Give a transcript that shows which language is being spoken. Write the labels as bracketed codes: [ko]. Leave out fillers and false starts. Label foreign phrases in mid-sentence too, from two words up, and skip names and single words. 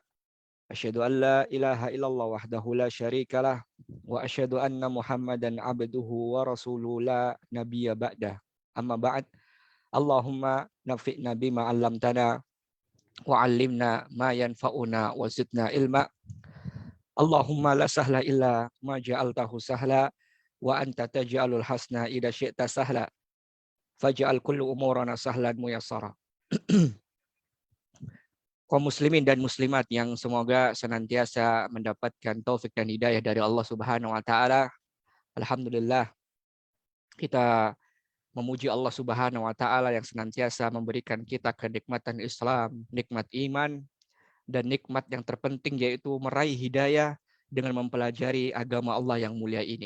[ar] أشهد أن لا إله إلا الله وحده لا شريك له وأشهد أن محمدا عبده ورسوله لا نبي بعده. أما بعد. اللهم انفعنا بما علمتنا وعلمنا ما ينفعنا وزدنا علما. اللهم لا سهل إلا ما جعلته سهلا وأنت تجعل الحزن إذا شئت سهلا. فاجعل كل أمورنا سهلا ميسرا. [id] Kaum muslimin dan muslimat yang semoga senantiasa mendapatkan taufik dan hidayah dari Allah [ar] سبحانه وتعالى. [id] Alhamdulillah kita memuji Allah [ar] سبحانه وتعالى [id] yang senantiasa memberikan kita kenikmatan Islam, nikmat iman, dan nikmat yang terpenting yaitu meraih hidayah dengan mempelajari agama Allah yang mulia ini.